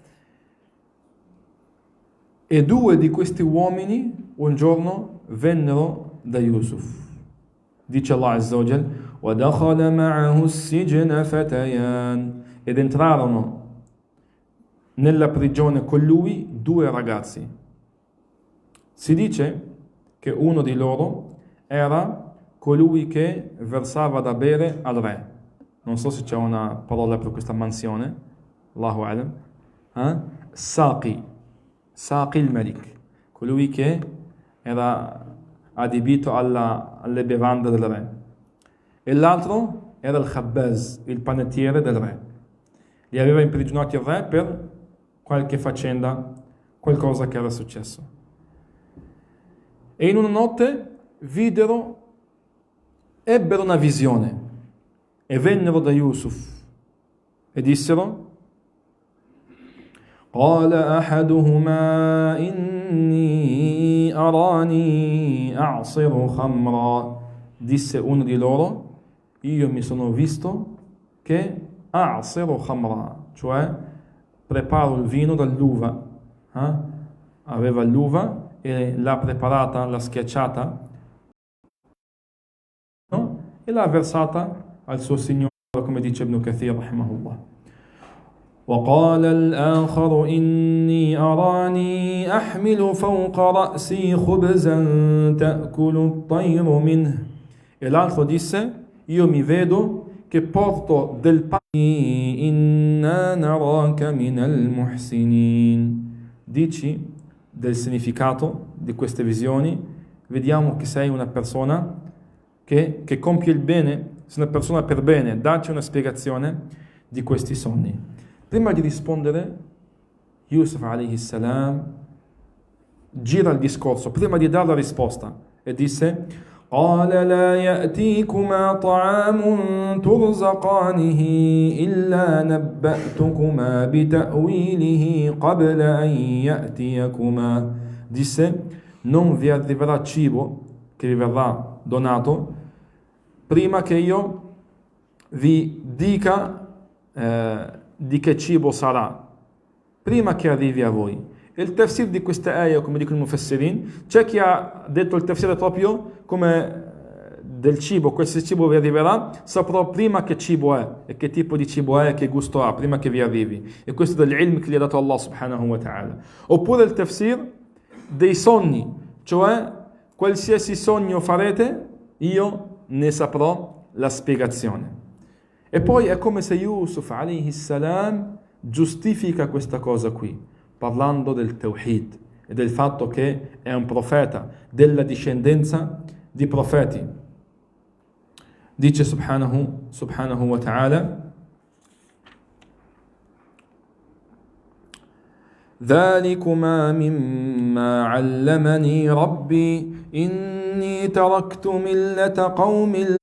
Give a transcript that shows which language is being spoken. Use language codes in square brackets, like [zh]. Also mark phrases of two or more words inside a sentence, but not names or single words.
[it] E due di questi uomini un giorno vennero da Yusuf. Dice Allah [ar] عز وجل: وَدَخَلَ مَعَهُ السِّجْنَ فَتَيَانِ. [it] Ed entrarono nella prigione con lui due ragazzi. Si dice che uno di loro era colui che versava da bere al re. Non so se c'è una parola per questa mansione, [ar] الله أعلم. ساقي الملك, [it] colui che era adibito alle bevande del re. E l'altro era il Khabbaz, il panettiere del re. Li aveva imprigionati il re per qualche faccenda, qualcosa che era successo. E in una notte ebbero una visione e vennero da Yusuf e dissero: [ar] قال أحدهما إني أراني أعصر خمرا. [it] Disse uno di loro: io mi sono visto che [ar] أعصر خمرا, [it] cioè preparo il vino dall'uva. Aveva l'uva e l'ha preparata, l'ha schiacciata, no? E l'ha versata al suo Signore, come dice Ibn Kathir rahimahullah. [ar] وقال الآخر إني أراني أحمل فوق رأسي خبزا تأكل الطير منه. [it] E l'altro disse: io mi vedo che porto del pane. [ar] إنا نراك من المحسنين. [it] Dici del significato di queste visioni, vediamo che sei una persona che compie il bene, sei una persona per bene. Dacci una spiegazione di questi sogni. Prima di rispondere, Yusuf [ar] عليه السلام [it] gira il discorso, prima di dare la risposta, e disse: [ar] قال لا يأتيكما طعام ترزقانه إلا نبأتكما بتأويله قبل أن يأتيكما. [it] Disse: non vi arriverà cibo che vi verrà donato prima che io vi dica di che cibo sarà, prima che arrivi a voi. E il tafsir di queste ayah, come dicono i mufassirin, c'è chi ha detto il tafsir proprio come del cibo, questo cibo vi arriverà, saprò prima che cibo è e che tipo di cibo è e che gusto ha, prima che vi arrivi. E questo è dell'ilm che gli ha dato Allah [ar] سبحانه وتعالى. [it] Oppure il tafsir dei sogni, cioè qualsiasi sogno farete, io ne saprò la spiegazione. E poi è come se Yusuf [ar] عليه السلام [it] giustifica questa cosa qui, parlando del Tawhid e del fatto che è un profeta della discendenza di profeti. Dice [ar] سبحانه وتعالى: ذلكما مما علمني ربي إني تركت ملة قوم